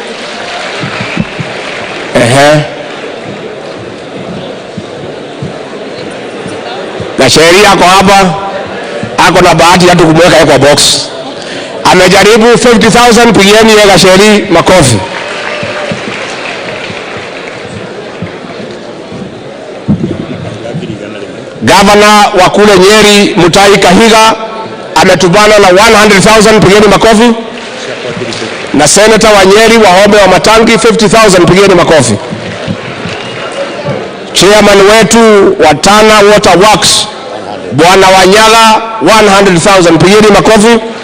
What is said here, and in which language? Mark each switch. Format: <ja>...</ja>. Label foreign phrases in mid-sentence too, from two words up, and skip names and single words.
<sw>Na sheria yako hapa, ako na bahati hata kumweka kwa box. Amejaribu 50,000. Pigieni ya sheria makofi. Governor wa kule Nyeri Mutahi Kahiga ametubana na 100,000. Pigeni makofi. na Senator Wanyeri Wahome wa Matangi 50,000, pigeni makofi. Chairman wetu wa Tana Water Works Bwana Wanyaga 100,000, pigeni makofi.</sw>